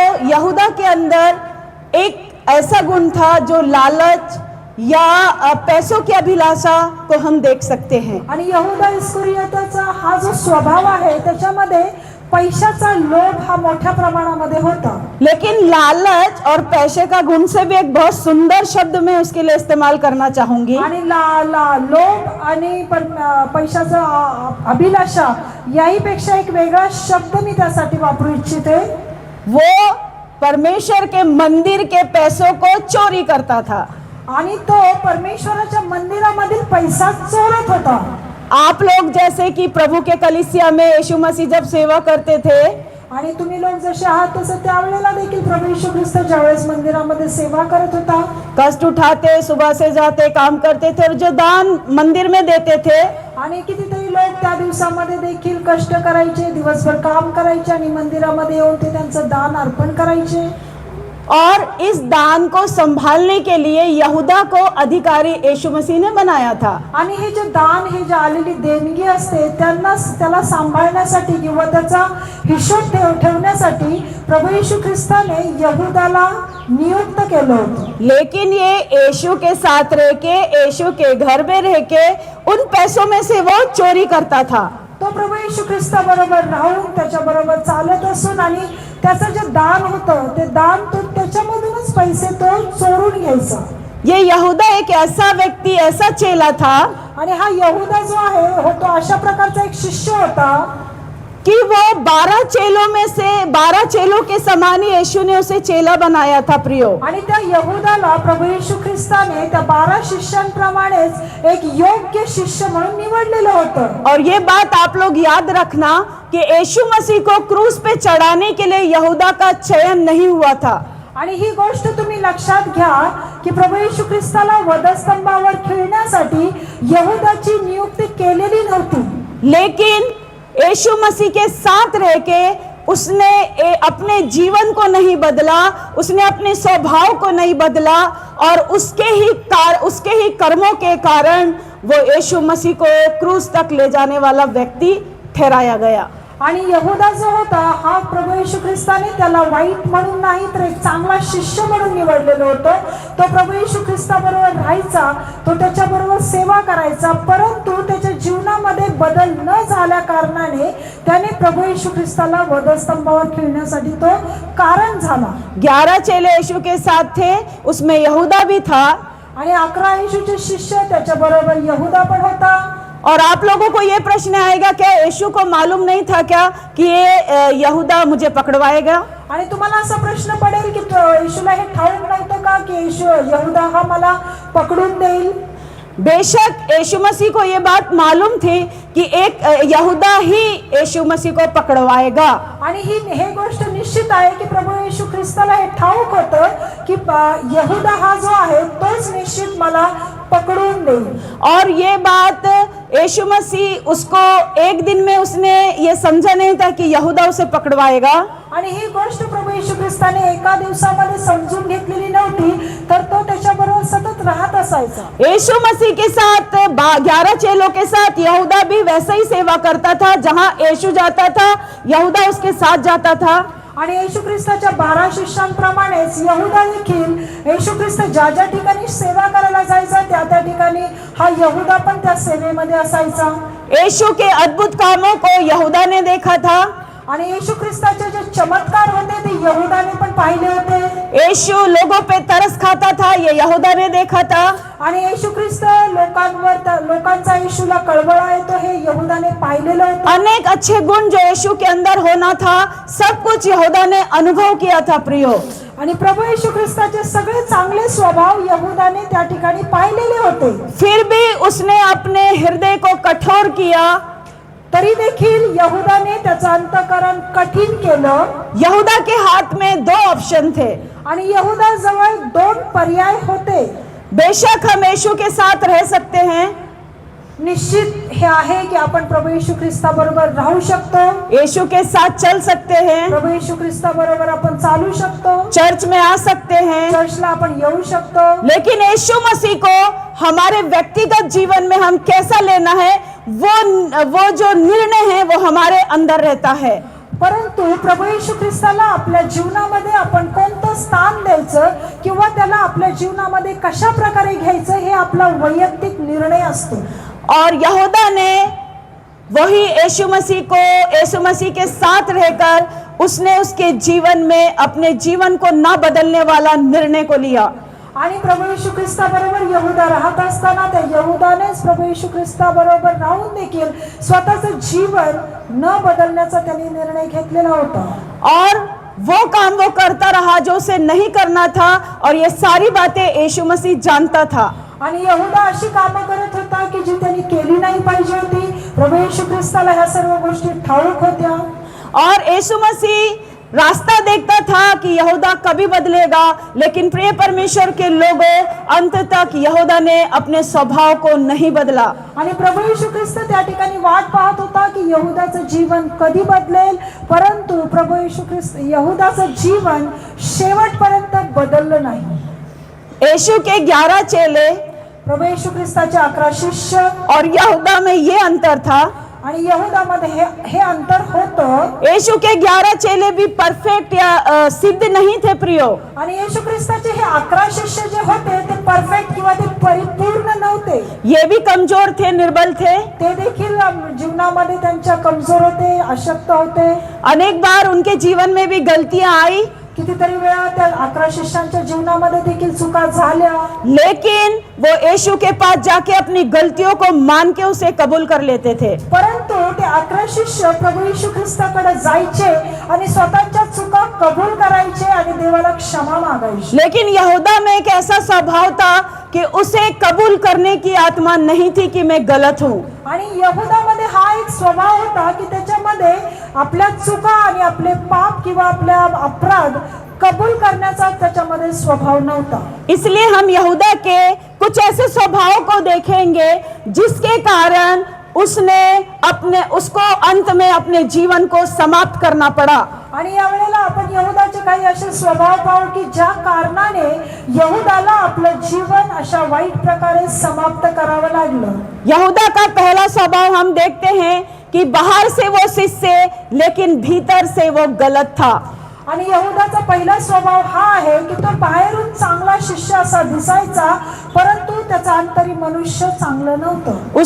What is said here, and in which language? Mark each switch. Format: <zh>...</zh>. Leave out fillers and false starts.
<hi>यहूदा के अंदर एक ऐसा गुण था जो लालच या पैसों की अभिलाषा को हम देख सकते हैं।</hi> <mr>आणि यहूदा इस्करियोताचा हा जो स्वभाव आहे त्याच्यामध्ये पैशाचा लोभ हा मोठ्या प्रमाणामध्ये होता।</mr> <hi>लेकिन लालच और पैसे का गुण से भी एक बहुत सुंदर शब्द मैं उसके लिए इस्तेमाल करना चाहूंगी।</hi> <mr>आणि लोभ आणि पैशाचा अभिलाषा याही पेक्षा एक वेगळा शब्द मी त्यासाठी वापरू इच्छिते।</mr> <hi>वो परमेश्वर के मंदिर के पैसों को चोरी करता था।</hi> <mr>आणि तो परमेश्वराच्या मंदिरामधील पैसा चोरत होता।</mr> <hi>आप लोग जैसे कि प्रभु के कलीसिया में यीशु मसीह जब सेवा करते थे,</hi> <mr>आणि तुम्ही लोक जसे आहात तसं त्यावेळेला देखील प्रभू येशू ख्रिस्त ज्यावेळेस मंदिरामध्ये सेवा करत होता,</mr> <hi>कष्ट उठाते, सुबह से जाते, काम करते थे और जो दान मंदिर में देते थे,</hi> <mr>आणि कितीतरी लोक त्या दिवसामध्ये देखील कष्ट करायचे, दिवसभर काम करायचे आणि मंदिरामध्ये येऊन ते त्यांचं दान अर्पण करायचे।</mr> <hi>और इस दान को संभालने के लिए यहूदा को अधिकारी यीशु मसीह ने बनाया था।</hi> <mr>आणि हे जे दान, हे जे आलेली देणगी असते त्याला सांभाळण्यासाठी किंवा त्याचा हिशोब ठेवण्यासाठी प्रभू येशू ख्रिस्ताने यहूदाला नियुक्त केलं होतं।</mr> <hi>लेकिन ये यीशु के साथ रह के, यीशु के घर में रह के उन पैसों में से वो चोरी करता था।</hi> <mr>तो प्रभू येशू ख्रिस्ताबरोबर राहून त्याच्याबरोबर चालत असून आणि त्याचं जे दान होतं ते दान तो त्याच्यामधूनच पैसे तो चोरून घ्यायचा।</mr> <hi>ये यहूदा एक ऐसा व्यक्ति, ऐसा चेला था</hi> <mr>आणि हा यहूदा जो आहे तो अशा प्रकारचा एक शिष्य होता</mr> <hi>कि वो 12 चेलों में से 12 चेलों के समान ही यीशु ने उसे चेला बनाया था प्रियो।</hi> <mr>आणि त्या यहूदाला प्रभू येशू ख्रिस्ताने त्या 12 शिष्यांप्रमाणेच एक योग्य शिष्य म्हणून निवडलेलं होतं।</mr> <hi>और ये बात आप लोग याद रखना कि यीशु मसीह को क्रूस पे चढ़ाने के लिए यहूदा का चयन नहीं हुआ था।</hi> <mr>आणि ही गोष्ट तुम्ही लक्षात घ्या की प्रभू येशू ख्रिस्ताला वधस्तंभावर खिळण्यासाठी यहूदाची नियुक्ती केलेली नव्हती,</mr> <hi>लेकिन यीशु मसीह के साथ रह के उसने अपने जीवन को नहीं बदला, उसने अपने स्वभाव को नहीं बदला और उसके ही कर्मों के कारण वो यीशु मसीह को क्रूस तक ले जाने वाला व्यक्ति ठहराया गया।</hi> <mr>आणि यहूदा जो होता हा प्रभू येशू ख्रिस्ताने त्याला वाईट म्हणून नाही तर एक चांगला शिष्य म्हणून निवडलेलं होतं। तो प्रभू येशू ख्रिस्ताबरोबर राहायचा, तो त्याच्याबरोबर सेवा करायचा, परंतु त्याच्या जीवनामध्ये बदल न झाल्या कारणाने त्याने प्रभू येशू ख्रिस्ताला वधस्तंभावर खिळण्यासाठी तो कारण झाला।</mr> <hi>11 चेले यीशु के साथ थे, उसमें यहूदा भी था</hi> <mr>आणि 11 येशूचे शिष्य त्याच्याबरोबर यहूदा पण होता।</mr> <hi>और आप लोगों को ये प्रश्न आएगा, क्या यीशु को मालूम नहीं था क्या कि ये यहूदा मुझे पकड़वाएगा?</hi> <mr>आणि तुम्हाला असा प्रश्न पडेल की येशूला हे ठाऊक नव्हतं का की यहूदा हा मला पकडून देईल?</mr> <hi>बेशक यीशु मसीह को ये बात मालूम थी कि एक यहूदा ही यीशु मसीह को पकड़वाएगा।</hi> <mr>आणि हे गोष्ट निश्चित आहे की प्रभू येशू ख्रिस्ताला हे ठाऊक होतं की यहूदा हा जो आहे तोच निश्चित मला पकड़ून देईल।</mr> <hi>और ये बात यीशु मसीह उसको एक दिन में उसने ये समझा नहीं था कि यहूदा उसे पकड़वाएगा।</hi> <mr>आणि ही गोष्ट प्रभू येशू ख्रिस्ताने एका दिवसामध्ये समजून घेतलेली नव्हती, तर तो त्याच्याबरोबर सतत राहत असायचा।</mr> <hi>यीशु मसीह के साथ 11 चेलों के साथ यहूदा भी वैसा ही सेवा करता था, जहां यीशु जाता था यहूदा उसके साथ जाता था।</hi> <mr>आणि येशू ख्रिस्ताच्या 12 शिष्यांप्रमाणेच यहूदा देखील येशू ख्रिस्त ज्या ज्या ठिकाणी सेवा करायला जायचा त्या ठिकाणी हा यहूदा पण त्या सेवेमध्ये असायचा।</mr> <hi>यीशु के अद्भुत कामों को यहूदा ने देखा था</hi> <mr>आणि येशू ख्रिस्ताचे जे चमत्कार होते ते यहूदाने पण पाहिले होते।</mr> <hi>यीशु लोगों पे तरस खाता था, ये यहूदा ने देखा था।</hi> <mr>आणि येशू ख्रिस्त लोकांचा येशूला कळवळा येतो हे यहूदाने पाहिलेलं होतं।</mr> <hi>अनेक अच्छे गुण जो यीशु के अंदर होना था, सब कुछ यहूदा ने अनुभव किया था प्रियो।</hi> <mr>आणि प्रभू येशू ख्रिस्ताचे सगळे चांगले स्वभाव यहूदाने त्या ठिकाणी पाहिलेले होते।</mr> <hi>फिर भी उसने अपने हृदय को कठोर किया,</hi> <mr>तरी देखील यहूदाने त्याचं अंतःकरण कठीण केलं।</mr> <hi>यहूदा के हाथ में 2 ऑप्शन थे</hi> <mr>आणि यहूदा जवळ 2 पर्याय होते।</mr> <hi>बेशक हम यीशु के साथ रह सकते हैं,</hi> <mr>निश्चित हे आहे की आपण प्रभू येशू ख्रिस्ताबरोबर राहू शकतो,</mr> <hi>यीशु के साथ चल सकते हैं,</hi> <mr>प्रभू येशू ख्रिस्ताबरोबर आपण चालू शकतो,</mr> <hi>चर्च में आ सकते हैं,</hi> <mr>चर्चला आपण येऊ शकतो।</mr> <hi>लेकिन यीशु मसीह को हमारे व्यक्तिगत जीवन में हम कैसा लेना है, वो जो निर्णय है वो हमारे अंदर रहता है।</hi> <mr>परंतु प्रभू येशू ख्रिस्ताला आपल्या जीवनामध्ये आपण कोणतं स्थान द्यायचं किंवा त्याला आपल्या जीवनामध्ये कशा प्रकारे घ्यायचं हे आपला वैयक्तिक निर्णय असतो।</mr> <hi>और यहूदा ने वही यीशु मसीह के साथ रहकर उसने उसके जीवन में अपने जीवन को ना बदलने वाला निर्णय को लिया।</hi> <mr>आणि प्रभू येशू ख्रिस्ताबरोबर यहूदा राहत असताना त्या यहूदानेच प्रभू येशू ख्रिस्ताबरोबर राहून देखील स्वतःचं जीवन न बदलण्याचा त्यांनी निर्णय घेतलेला होता।</mr> <hi>और वो काम वो करता रहा जो उसे नहीं करना था, और ये सारी बातें यीशु मसीह जानता था।</hi> <mr>आणि यहूदा अशी कामं करत होता की जी त्यांनी केली नाही पाहिजे होती। प्रभू येशू ख्रिस्ताला ह्या सर्व गोष्टी ठाऊक होत्या।</mr> <hi>और यीशु मसीह रास्ता देखता था कि यहूदा कभी बदलेगा, लेकिन प्रिय परमेश्वर के लोगों, अंत तक यहूदा ने अपने स्वभाव को नहीं बदला।</hi> <mr>आणि प्रभू येशू ख्रिस्त त्या ठिकाणी वाट पाहत होता की यहूदाचं जीवन कधी बदलेल, परंतु प्रभू येशू ख्रिस्त यहूदाचं जीवन शेवटपर्यंत बदललं नाही।</mr> <hi>यीशु के 11 चेले</hi> <mr>प्रभू येशू ख्रिस्ताचे 11 शिष्य</mr> <hi>और यहूदा में ये अंतर था।</hi> <mr>आणि यहूदामध्ये हे अंतर होतं।</mr> <hi>यीशु के 11 चेले भी परफेक्ट या सिद्ध नहीं थे प्रियो।</hi> <mr>आणि येशू ख्रिस्ताचे हे 11 शिष्य जे होते ते परफेक्ट किंवा ते परिपूर्ण नव्हते।</mr> <hi>ये भी कमजोर थे, निर्बल थे,</hi> <mr>ते देखील जीवनामध्ये त्यांच्या कमजोर होते, अशक्त होते।</mr> <hi>अनेक बार उनके जीवन में भी गलतियां आई।</hi> <mr>कितीतरी वेळा त्या 11 शिष्यांच्या जीवनामध्ये देखील चुका झाल्या,</mr> <hi>लेकिन वो यीशु के पास जाके अपनी गलतियों को मान के उसे कबूल कर लेते थे।</hi> <mr>परंतु ते 11 शिष्य प्रभू येशू ख्रिस्ताकडे जायचे आणि स्वतःच्या चुका कबूल करायचे आणि देवाला क्षमा मागायचे।</mr> <hi>लेकिन यहूदा में एक ऐसा स्वभाव था कि उसे कबूल करने की आत्मा नहीं थी कि मैं गलत हूँ।</hi> <mr>आणि यहूदामध्ये हा एक स्वभाव होता की त्याच्यामध्ये आपल्या चुका आणि आपले पाप किंवा आपल्या अपराध कबूल करण्याचा त्याच्यामध्ये स्वभाव नव्हता।</mr> <hi>इसलिए हम यहूदा के कुछ ऐसे स्वभाव को देखेंगे जिसके कारण उसको अंत में अपने जीवन को समाप्त करना पड़ा।</hi> <mr>आणि या वेळेला आपण यहूदाचे काही असे स्वभाव पाहू की ज्या कारणाने यहूदाला आपलं जीवन अशा वाईट प्रकारे समाप्त करावं लागलं।</mr> <hi>यहूदा का पहला स्वभाव हम देखते हैं कि बाहर से वो शिष्य लेकिन भीतर से वो गलत था।</hi> <mr>आणि यहूदाचा पहिला स्वभाव हा आहे की तो बाहेरून चांगला शिष्य असा दिसायचा, परंतु त्याचा अंतरी मनुष्य चांगलं नव्हतं।</mr>